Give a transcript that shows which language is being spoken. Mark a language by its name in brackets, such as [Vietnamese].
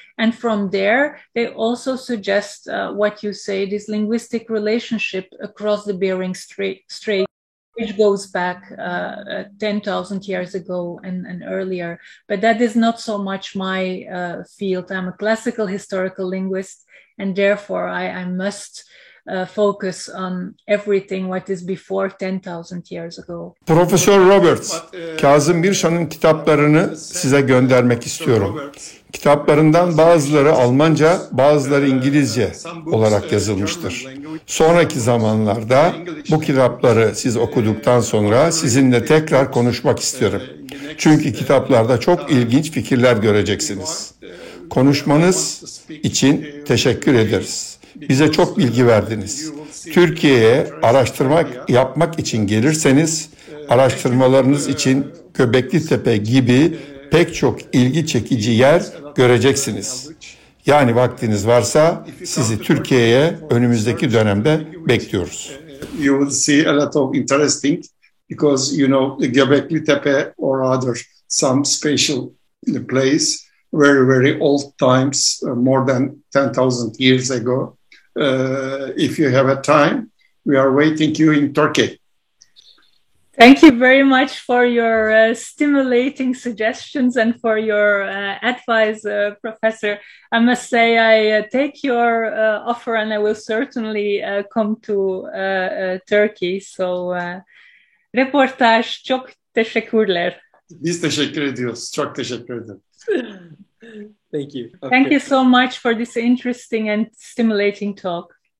[English] And from there, they also suggest what you say, this linguistic relationship across the Bering Strait, which goes back 10,000 years ago and earlier. But that is not so much my field. I'm a classical historical linguist, and therefore I must focus on everything what is before 10,000 years ago. [Turkish] Profesör Roberts, Kazım Birşan'ın kitaplarını size göndermek istiyorum. Kitaplarından bazıları Almanca, bazıları İngilizce olarak yazılmıştır. Sonraki zamanlarda bu kitapları siz okuduktan sonra sizinle tekrar konuşmak istiyorum. Çünkü kitaplarda çok ilginç fikirler göreceksiniz. Konuşmanız için teşekkür ederiz. Bize çok bilgi verdiniz. Türkiye'ye araştırma yapmak için gelirseniz, araştırmalarınız için Göbeklitepe gibi pek çok ilgi çekici yer göreceksiniz. Yani vaktiniz varsa sizi Türkiye'ye önümüzdeki dönemde bekliyoruz. [English] You will see a lot of interesting because you know the Göbeklitepe or other some special place very old times more than 10,000 years ago. If you have a time, we are waiting you in Turkey. Thank you very much for your stimulating suggestions and for your advice, Professor. I must say I take your offer and I will certainly come to Turkey. [Turkish] So, reportaj çok teşekkürler. Biz teşekkür ediyoruz. Çok teşekkür ederim. [English] Thank you. Okay. Thank you so much for this interesting and stimulating talk.